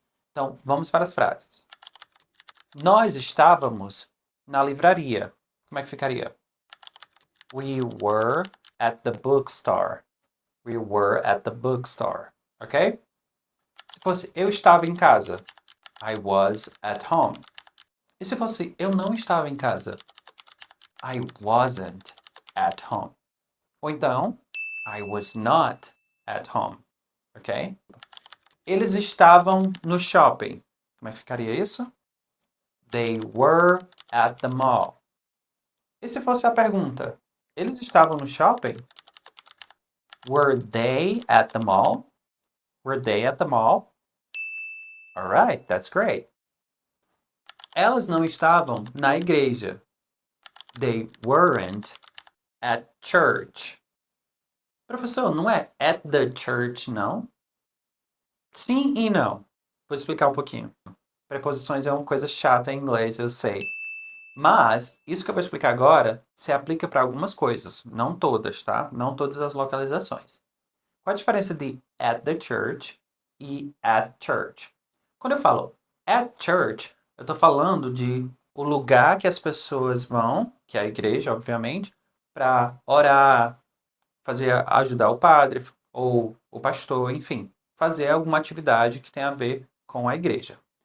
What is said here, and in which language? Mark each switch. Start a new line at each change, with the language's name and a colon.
Portuguese: Então, vamos para as frases. Nós estávamos na livraria. Como é que ficaria?
English: We were at the bookstore. We were at the bookstore. Ok?
Portuguese: Se fosse eu estava em casa.
English: I was at home.
Portuguese: E se fosse eu não estava em casa?
English: I wasn't at home.
Portuguese: Ou então,
English: I was not at home. Ok?
Portuguese: Eles estavam no shopping. Como é que ficaria isso?
English: They were at the mall.
Portuguese: E se fosse a pergunta? Eles estavam no shopping?
English: Were they at the mall? Were they at the mall? All right, that's great.
Portuguese: Elas não estavam na igreja.
English: They weren't at church.
Portuguese: Professor, não é at the church, não? Sim e não. Vou explicar um pouquinho. Preposições é uma coisa chata em inglês, eu sei. Mas, isso que eu vou explicar agora se aplica para algumas coisas. Não todas, tá? Não todas as localizações. Qual a diferença de at the church e at church? Quando eu falo at church, eu estou falando de o lugar que as pessoas vão, que é a igreja, obviamente, para orar, ajudar o padre ou o pastor, enfim, fazer alguma atividade que tenha a ver com a igreja.